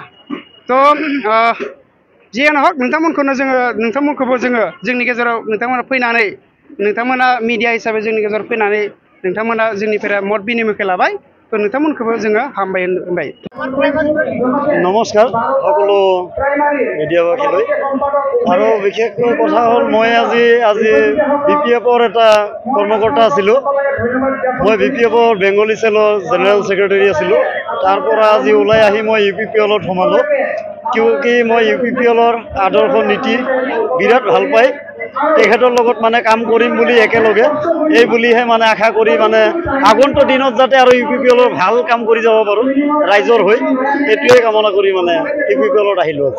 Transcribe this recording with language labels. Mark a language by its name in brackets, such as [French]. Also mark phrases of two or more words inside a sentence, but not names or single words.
[Bodo] तो जियानो हक नोंथांमोनखौबो जोङो जोंनि गेजेराव नोंथांमोना फैनानै नोंथांमोना मिडिया हिसाबै जोंनि गेजेराव फैनानै नोंथांमोना जोंनिफ्राय मत बिनिमयखौ लाबाय। तो नोंथांमोनखौबो जोङो हामबाय होनबाय। [Assamese] नमस्कार সকলো মিডিয়াবাসীলৈ। আৰু বিশেষকৈ কথা হ'ল মই আজি বিপিএফৰ এটা কৰ্মকৰ্তা আছিলোঁ। মই বিপিএফৰ [English] Bengali cellৰ general secretary [Assamese] আছিলোঁ। তাৰ পৰা আজি ওলাই আহি মই ইউপিপিএলত সোমালোঁ, কিয়কি মই ইউপিপিএলৰ আদৰ্শ নীতি বিৰাট ভাল পাই তেখেতৰ লগত মানে কাম কৰিম বুলি একেলগে এই বুলিহে মানে আশা কৰি মানে আগন্তুক দিনত যাতে আৰু ইউপিপিএলৰ ভাল কাম কৰি যাব পাৰোঁ ৰাইজৰ হৈ, এইটোৱে কামনা কৰি মানে ইউপিপিএলত আহিলোঁ আজি।